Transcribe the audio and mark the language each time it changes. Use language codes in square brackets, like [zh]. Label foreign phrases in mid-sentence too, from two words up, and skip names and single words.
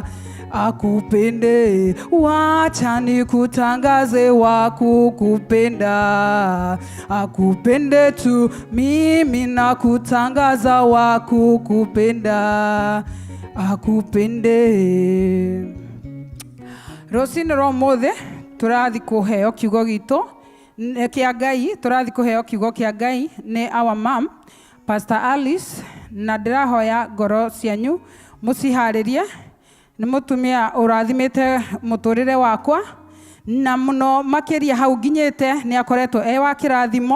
[sw] Akupende, wacha nikutangaze wa kukupenda. Akupende tu, mimi na kutangaza wa kukupenda. Akupende. [ki] Rũcinĩ rwa ũmũthĩ tũrathi kũheo kiugo gitũ kĩa Ngai, tũrathi kũheo kiugo kĩa Ngai nĩ [en] our mom [ki] Pastor Alice, na ndĩrahoya ngoro cianyu mũciharĩrie. Nĩ mũtumia ũrathimĩte mũtũrĩre wakwa, na mũno makĩria hau nginyĩte nĩ akoretwo wa kĩrathimo.